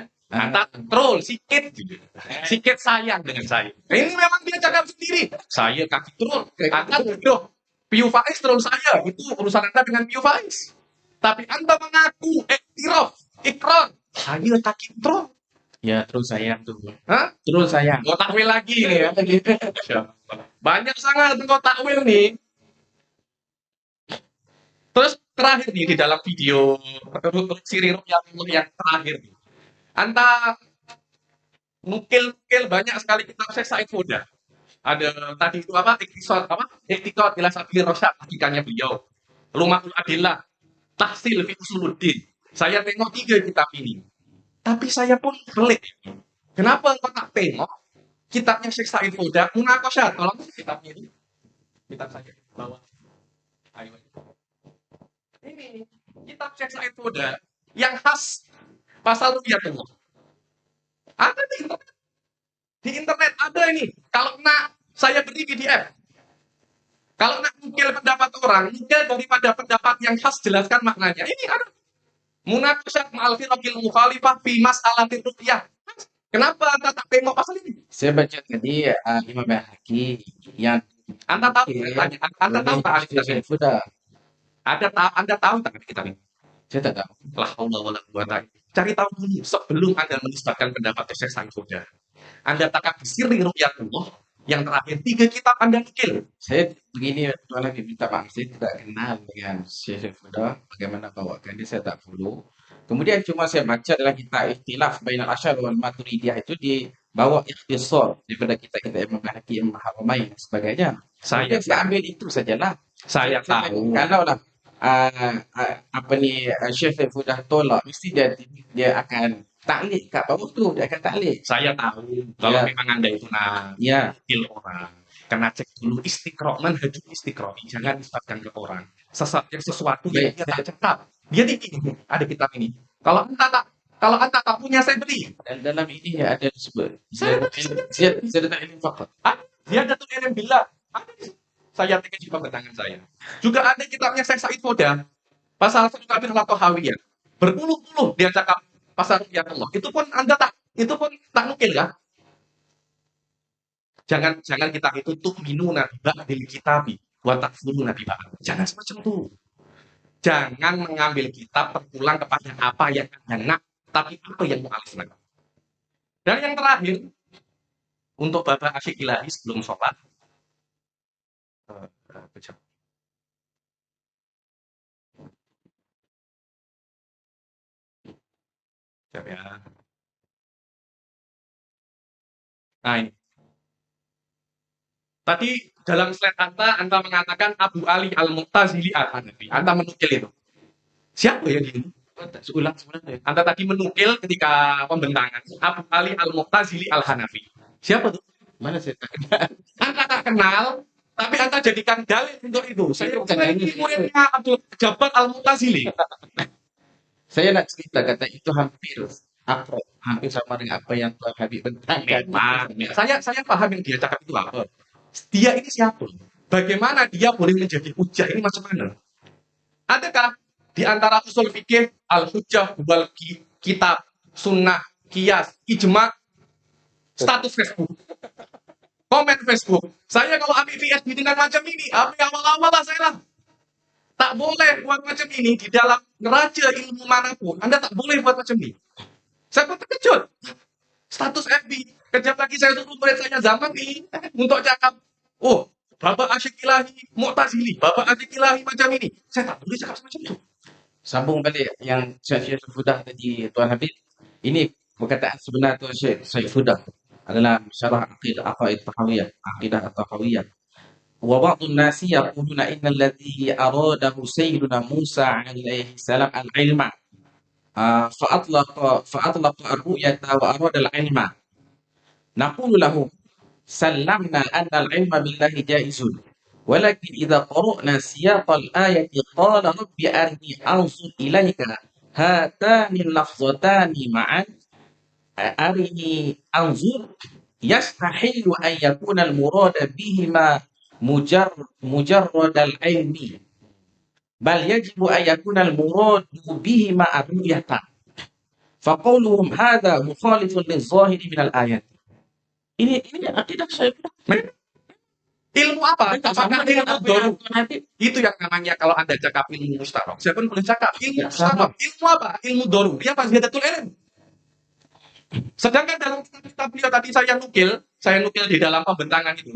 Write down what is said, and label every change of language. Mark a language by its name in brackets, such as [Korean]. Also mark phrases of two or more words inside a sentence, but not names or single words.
[Malay] Anta troll sikit, sikit sayang dengan saya. Ini memang dia cakap sendiri. Saya kaki troll, Anta bodoh. Piu Faiz troll saya, itu urusan Anda dengan Piu Faiz. Tapi Anda mengaku, ikrar, saya kaki troll. Ya, terus sayang tuh. Hah? Terus sayang. Mau takwil lagi nih ya. Banyak sangat engkau takwil nih. Terus terakhir nih di dalam video Siri yang terakhir nih. Anta nukil banyak sekali kitab Syekh Said Foda. Ada tadi itu Iktisad ila Sabil Rasyad, hakikannya beliau. Lumatul Adillah, Tahsil fi Usuluddin. Saya tengok 3 kitab ini. Tapi saya pun pelik. Kenapa engkau tak tengok kitabnya Syekh Said Foda? Munaqasyah, tolong kitabnya ini. Kitab saya bawah. Ayo. Ini kitab Syekh Said Foda yang khas pasal ru'yatullah. Ada di internet. Di internet ada ini. Kalau nak saya beri PDF. Kalau nak nukil pendapat orang, nukil daripada pendapat yang khas jelaskan maknanya. Ini ada. Munaqasyah ma'al firaqil mukhalifah fi mas'alatir ru'yah. Kenapa Anda tak tengok pasal ini? Saya baca tadi Imam Bayhaqi yang Anda tahu Anda tahu tak alif Syekh Fudah. Anda tahu tak kitab ini? Saya tak tahu. [Arabic] لا حول ولا قوة. [Malay] Cari tahu dulu sebelum Anda menisbatkan pendapat Syekh Said Foda. Anda takkan sirri ru'yatullah yang terakhir 3 kitab Anda nukil. Saya begini, Tuan Habib minta maaf, saya tidak kenal dengan Syekh Fudah, bagaimana bawakan dia, saya tak follow. Kemudian cuma saya baca dalam kitab Ikhtilaf Bainal Asy'ari wal Maturidiyah itu dibawa ikhtisar daripada kitab-kitab Imam Bayhaqi, Imam Haramain dan sebagainya. Saya Saya ambil itu sajalah. saya tahu. Kalau lah Syekh Fudah tolak, mesti dia akan taklid kat bawah tu, dia akan taklid. Saya tahu kalau Ya. memang Anda itu nak Ya, nukil orang, kena cek dulu istiqra, [Arabic] منهج الاستقراء. [Malay] Jangan nisbatkan ke orang. Sesuatu yang dia tak cekap. Dia ini ada kitab ini. Kalau anda tak punya, saya beli. dan dalam ini ada disebut Saya [Arabic] زيادة العلم فقط. [Malay] Dia ada tuh ilm billah. Ada di situ. Saya tekan juga ke tangan saya. Juga ada kitabnya Syekh Said Foda. Pasal Sukabir atau Hawiyah. Berpuluh-puluh dia cakap pasal ru'yatullah. Itu pun tak nukil ya. Jangan kita itu [Arabic] تؤمنون ببعض الكتاب وتكفرون ببعض. [Malay] Jangan semacam itu. Jangan mengambil kitab terpulang kepada apa yang Anda nak, tapi apa yang mu'alif nak. Dan yang terakhir, untuk Bapak Asyik Ilahi sebelum sholat, kejap. Kejap ya. Nah ini. Tadi dalam slide Anda mengatakan Abu Ali Al-Mu'tazili Al-Hanafi. Anda menukil itu. Siapa yang ini? Ulang sebenarnya. Anda tadi menukil ketika pembentangan Abu Ali Al-Mu'tazili Al-Hanafi. Siapa tuh? Mana saya tak kenal. Anda tak kenal, tapi Anda jadikan dalil untuk itu. Saya Bukan ini dalil. muridnya Abdul Jabbar Al-Mu'tazili. Saya nak cerita kata itu hampir sama dengan apa yang Tuan Habib bentangkan. Memang. Saya paham yang dia cakap itu apa. Dia ini siapa? Bagaimana dia boleh menjadi hujah? Ini macam mana? Adakah di antara usul fikih [Arabic] الحجة والكتاب, [Malay] sunnah, qiyas, ijma, status Facebook, komen Facebook. Saya kalau ambil VSB dengan macam ini, ambil awal-awal lah saya lah. Tak boleh buat macam ini di dalam neraca ilmu manapun. Anda tak boleh buat macam ini. Saya pun terkejut. Status FB. Kejap lagi saya suruh murid saya zaman ini untuk cakap, oh, Bapak Asyik Ilahi Mu'tazili, Bapak Asyik Ilahi macam ini. Saya tak boleh cakap semacam itu. Sambung balik yang Syekh Fudah tadi, Tuan Habib. Ini perkataan sebenar Tuan Syekh Fudah adalah syarah aqidah tahawiyah, aqidah tahawiyah. [Arabic] وبعض الناس يقولون إن الذي أراده سيدنا موسى عليه السلام العلم. فأطلق الرؤية وأراد العلم نقول له سلمنا أن العلم بالله جائز ولكن إذا قرأنا سياق الآية قال رب أرني أنظر إليك هاتان اللفظتان معا أرني أنظر يستحيل أن يكون المراد بهما مجرد العلم بل يجب أن يكون المراد بهما الرؤية فقولهم هذا مخالف للظاهر من الآية. [Malay] Ini akidah saya. Ilmu apa? Mereka Apakah sama dengan ilmu apa yang doruri? nanti Itu yang namanya kalau Anda cakap ilmu mustarok. Saya pun boleh cakap ilmu tidak sama. mustarok. Ilmu apa? Ilmu doruri apa? [Arabic] زيادة العلم. [Malay] Sedangkan dalam kitab beliau tadi saya nukil di dalam pembentangan itu.